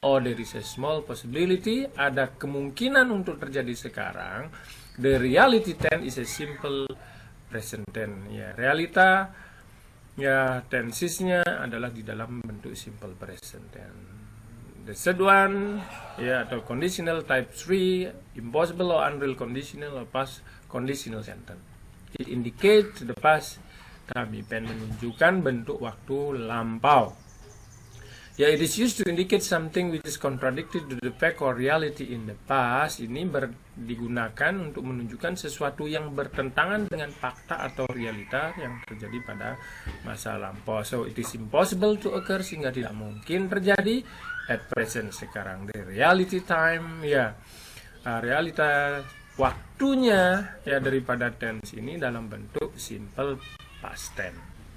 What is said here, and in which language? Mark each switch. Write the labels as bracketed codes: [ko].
[en] Or there is a small possibility, [id] ada kemungkinan untuk terjadi sekarang. [en] The reality tense is a simple present tense. [id] Ya, realita tensesnya adalah di dalam bentuk simple present tense. [en] The third one, atau conditional type 3, impossible or unreal conditional or past conditional sentence. It indicates the past time event, [id] menunjukkan bentuk waktu lampau. [en] It is used to indicate something which is contradicted to the fact or reality in the past. [id] Ini digunakan untuk menunjukkan sesuatu yang bertentangan dengan fakta atau realita yang terjadi pada masa lampau. [en] So it is impossible to occur, [id] sehingga tidak mungkin terjadi [en] at present, [id] sekarang. [en] The reality time, [id] realita waktunya daripada tense ini dalam bentuk simple past tense.